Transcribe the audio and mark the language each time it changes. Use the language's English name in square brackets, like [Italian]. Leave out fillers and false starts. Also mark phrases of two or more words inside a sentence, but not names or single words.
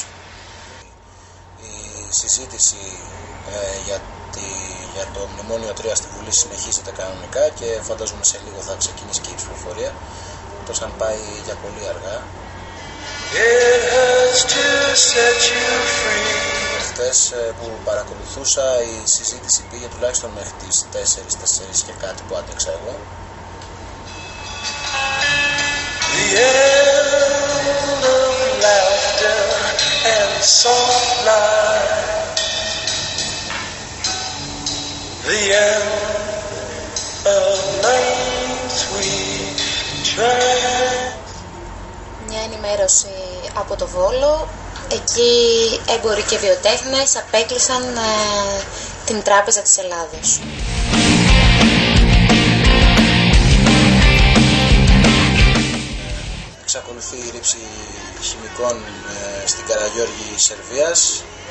[Greek] Η συζήτηση για το μνημόνιο 3 στη Βουλή συνεχίζεται κανονικά και φαντάζομαι σε λίγο θα ξεκινήσει και η ψηφοφορία, τόσο αν πάει για πολύ αργά. Χθες που παρακολουθούσα, η συζήτηση πήγε τουλάχιστον μέχρι τις 4 και κάτι που άντεξα εγώ. [English] The end of laughter and soft light. The end of nights we try. [Greek] Μια ενημέρωση από το Βόλο. Εκεί έμποροι και βιοτέχνες απέκλεισαν την Τράπεζα της Ελλάδος. Εξακολουθεί η ρήψη χημικών στην Καραγιώργη Σερβίας.